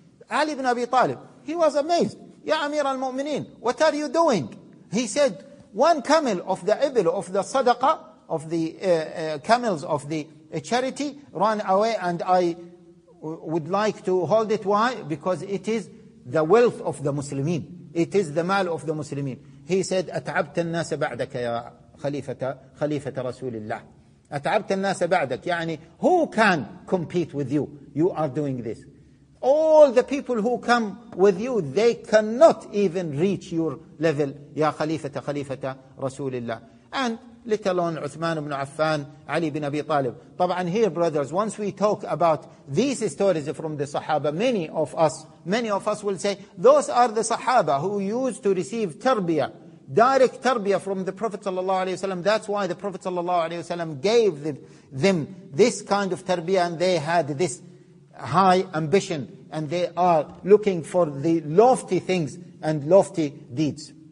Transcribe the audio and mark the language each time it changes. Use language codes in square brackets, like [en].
[en] Ali ibn Abi Talib, he was amazed. Ya Amir al-Mu'mineen, what are you doing? He said, one camel of the ibl, of the sadaqa, of the camels of the charity, ran away and I would like to hold it. Why? Because it is the wealth of the Muslimin. It is the mal of the Muslimin. [ar] He said, أتعبت الناس بعدك يا خليفة رسول الله. أتعبت الناس بعدك. [en] يعني, who can compete with you? You are doing this. All the people who come with you, they cannot even reach your level. [ar] يا خليفة خليفة رسول الله. [en] And let alone Uthman ibn Affan, Ali ibn Abi Talib. طبعاً, here, brothers, once we talk about these stories from the Sahaba, many of us will say, those are the Sahaba who used to receive tarbiyah, direct tarbiyah from the Prophet sallallahu alayhi wa sallam. That's why the Prophet sallallahu alayhi wa sallam gave them this kind of tarbiyah, and they had this high ambition, and they are looking for the lofty things and lofty deeds.